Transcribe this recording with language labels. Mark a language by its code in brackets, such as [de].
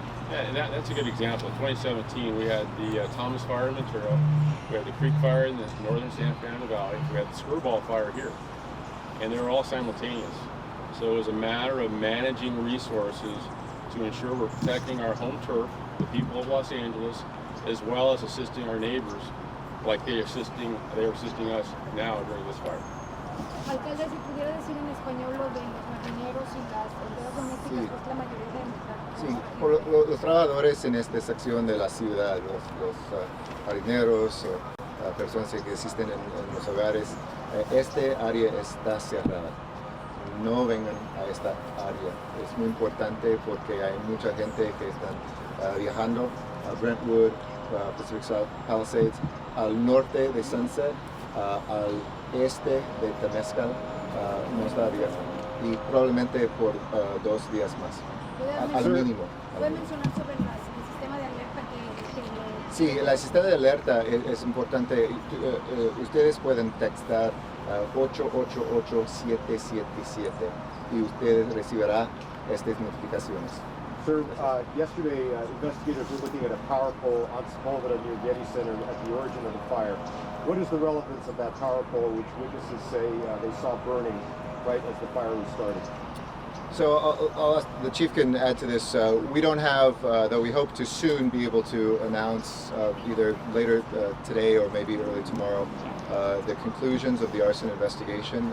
[en] Yeah, that's a good example. In 2017, we had the Thomas Fire in Ventura, we had the Creek Fire in the northern San Fernando Valley, we had the Screwball Fire here, and they were all simultaneous. So it was a matter of managing resources to ensure we're protecting our home turf, the people of Los Angeles, as well as assisting our neighbors, like they are assisting us now during this fire. [es] Alcalde, si pudiera decir en español lo de los marineros y las empleadas domésticas, pues la mayoría de Sí, por los trabajadores en esta sección de la ciudad, los marineros, personas que existen en los hogares, este área está cerrada. No vengan a esta área. Es muy importante porque hay mucha gente que están viajando a Brentwood Pacific South Palisades, al norte de Sunset, al este de Temescal, nos daría, y probablemente por 2 días más, al mínimo. ¿Puede mencionar sobre el sistema de alerta que Sí, el sistema de alerta es importante. Ustedes pueden textar 888-777 y ustedes recibirán estas notificaciones. [en] Sir, yesterday investigators were looking at a power pole on Sepulveda near Getty Center at the origin of the fire. What is the relevance of that power pole, which witnesses say they saw burning right as the fire was starting? So I'll ask, the chief can add to this. We don't have, though we hope to soon be able to announce either later today or maybe early tomorrow the conclusions of the arson investigation.